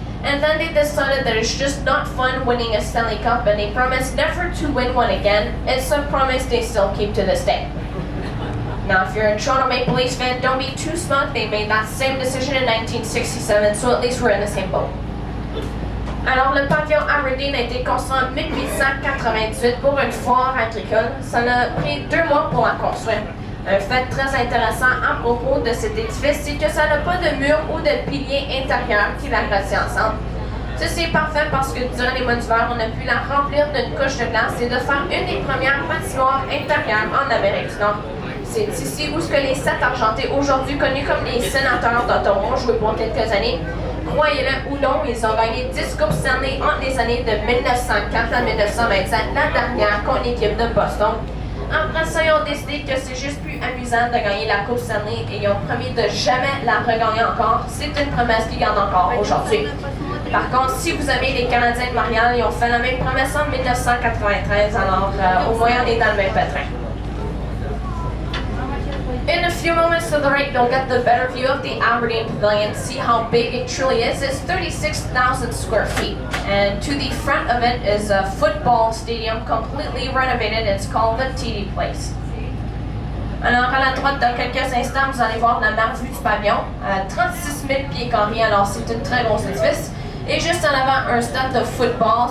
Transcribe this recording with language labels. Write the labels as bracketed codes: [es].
[en] And then they decided that it's just not fun winning a Stanley Cup, and they promised never to win one again. It's a promise they still keep to this day. Now, if you're a Toronto Maple Leafs fan, don't be too smug. They made that same decision in 1967, so at least we're in the same boat. [fr] Alors, le pavillon à Rideau a été construit en 1898 pour une foire agricole. Ça a pris 2 mois pour la construire. Un fait très intéressant à propos de cet édifice, c'est que ça n'a pas de mur ou de piliers intérieurs qui la retient ensemble. Ceci est parfait parce que durant les mois d'hiver, on a pu la remplir d'une couche de glace et de faire une des premières patinoires intérieures en Amérique du Nord. C'est ici où les 7 argentés, aujourd'hui connus comme les sénateurs d'Ottawa, ont joué pour quelques années. Croyez-le ou non, ils ont gagné 10 coupes Stanley entre les années de 1904 à 1927, la dernière contre l'équipe de Boston. Après ça, ils ont décidé que c'est juste plus amusant de gagner la coupe Stanley et ils ont promis de jamais la regagner encore. C'est une promesse qu'ils gardent encore aujourd'hui. Par contre, si vous avez les Canadiens de Montréal, ils ont fait la même promesse en 1993, alors au moins on est dans le même pétrin. [en] In a few moments to the right, you'll get the better view of the Aberdeen Pavilion. See how big it truly is. It's 36,000 square feet. And to the front of it is a football stadium completely renovated. It's called the TD Place. [fr] Alors, à la droite, dans quelques instants, vous allez voir la meilleure vue du pavillon. 36 000 pieds carrés, alors c'est une très grosse édifice. Et juste en avant, un stade de football.